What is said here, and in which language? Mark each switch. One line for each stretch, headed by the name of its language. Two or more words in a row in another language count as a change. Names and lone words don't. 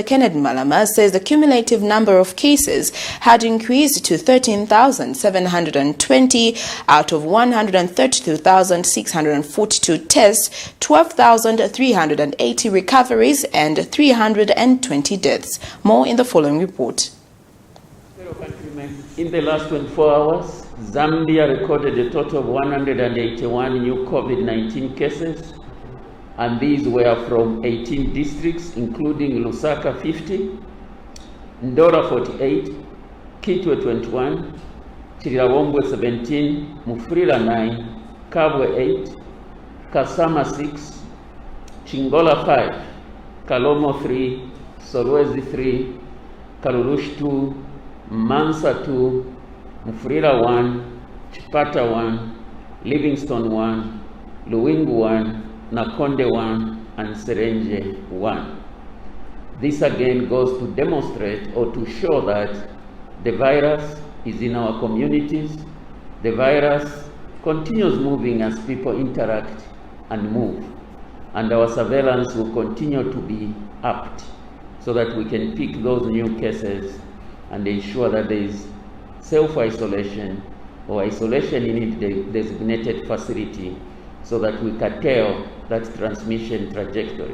English: Kenneth Malama, says the cumulative number of cases had increased to 13,720 out of 132,642 tests, 12,380 recoveries and 320 deaths. More in the following report. In the last 24 hours, Zambia recorded a total of 181 new COVID-19 cases, and these were from 18 districts, including Lusaka 50, Ndora 48, Kitwe 21, Chirawombwe 17, Mufrila 9, Kabwe 8, Kasama 6, Chingola 5, Kalomo 3, Solwezi 3, Karurush 2, Mansa 2, Mufrila 1, Chipata 1, Livingstone 1, Luwingu 1, Nakonde 1, and Serenje 1. This again goes to demonstrate or to show that the virus is in our communities. The virus continues moving as people interact and move. And our surveillance will continue to be upped so that we can pick those new cases and ensure that there is self-isolation or isolation in a designated facility so that we curtail that transmission trajectory.